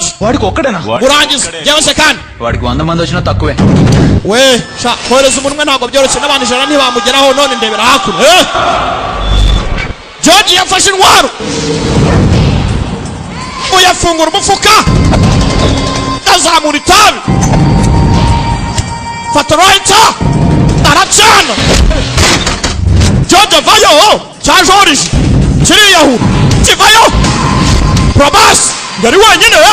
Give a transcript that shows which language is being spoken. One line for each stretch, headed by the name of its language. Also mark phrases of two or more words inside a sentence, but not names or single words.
Telugu: వాడికి ఒక్కడేనా
Kinyarwanda: urangiza byose kandi
Telugu: వాడికి 100 మంది వచ్చినా తక్కువే
Kinyarwanda: we sha kohereza umuntu umwe ntabwo byoroshye n'abantu ijana ntibamugeraho none ndebera hakuno George yafashe intwaro uyafungura umufuka azamura itabi fata right aracana George avayo cya George kiriyahura kivayo probas ngari wenyine